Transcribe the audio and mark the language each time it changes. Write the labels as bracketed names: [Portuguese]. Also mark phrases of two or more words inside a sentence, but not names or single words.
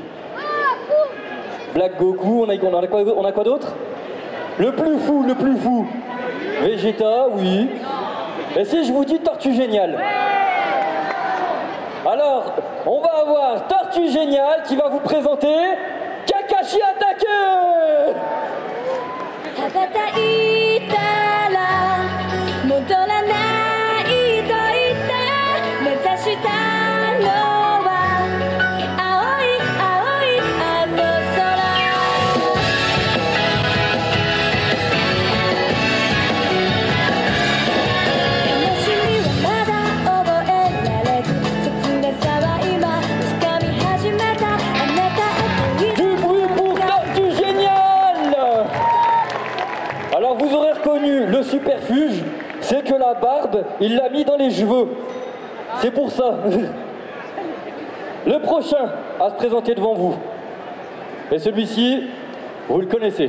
[French] Black Goku, on a quoi d'autre? Le plus fou. Vegeta, oui. Et si je vous dis Tortue Géniale? Alors, on va avoir Tortue Géniale qui va vous présenter Kakashi Attaque. [Japanese] 羽ばたいたら戻らないと言って目指したのは青い青いあの空悲しみはまだ覚えられず切なさは今掴み始めたあなたへと [French] Du bruit pour Tortue Géniale. Alors vous aurez reconnu le superfuge, c'est que la barbe, il l'a mis dans les cheveux. C'est pour ça. Le prochain à se présenter devant vous. Et celui-ci, vous le connaissez.